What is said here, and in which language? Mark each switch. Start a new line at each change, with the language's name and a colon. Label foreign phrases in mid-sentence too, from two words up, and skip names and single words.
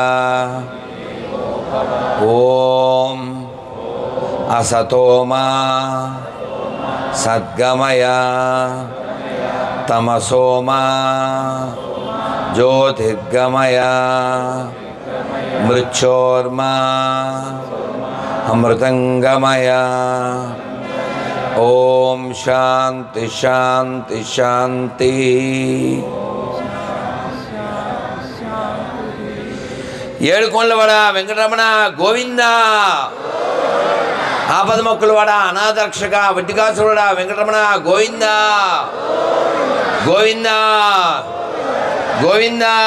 Sanskrit: ओम असतो मा सद्गमय, तमसो मा ज्योतिर्गमय, मृच्छोर्मा अमृतंगमय. ओम शांति शांति शांति.
Telugu: ఏడుకొండలవాడ వెంకటరమణ గోవింద, ఆపదమొక్కులవాడ అనాథరక్షక వడ్డికాసురుడ వెంకటరమణ గోవింద గోవింద గోవింద.